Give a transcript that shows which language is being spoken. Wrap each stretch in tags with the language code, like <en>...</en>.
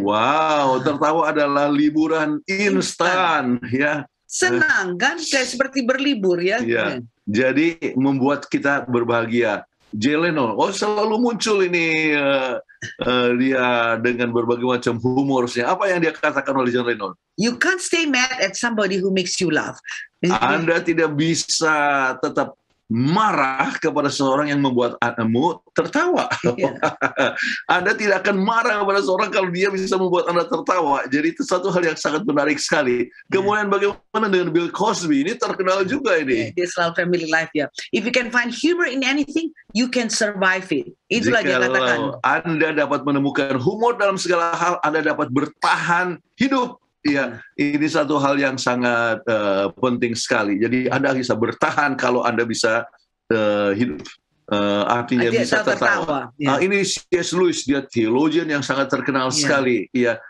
<id>Wow, tertawa adalah liburan instan ya. Senang kan, kayak seperti berlibur ya. Iya. Jadi membuat kita berbahagia. Jay Leno, selalu muncul ini dia dengan berbagai macam humornya. Apa yang dia katakan oleh John Lennon?</id> <en>You can't stay mad at somebody who makes you laugh.</en> <id>Anda tidak bisa tetap marah kepada seseorang yang membuat Anda tertawa. Anda tidak akan marah kepada seseorang kalau dia bisa membuat Anda tertawa. Jadi itu satu hal yang sangat menarik sekali. Kemudian bagaimana dengan Bill Cosby? Ini terkenal juga ini. Dia selalu</id> <en>family life</en> <id>ya.</id> <en>If you can find humor in anything, you can survive it.</en> <id>Itulah dia katakan. Anda dapat menemukan humor dalam segala hal, Anda dapat bertahan hidup. Ya, ini satu hal yang sangat penting sekali. Jadi Anda bisa bertahan kalau Anda bisa hidup. Artinya bisa tertawa. Ya. Ini C.S. Lewis, dia theologian yang sangat terkenal sekali. Ya.</id>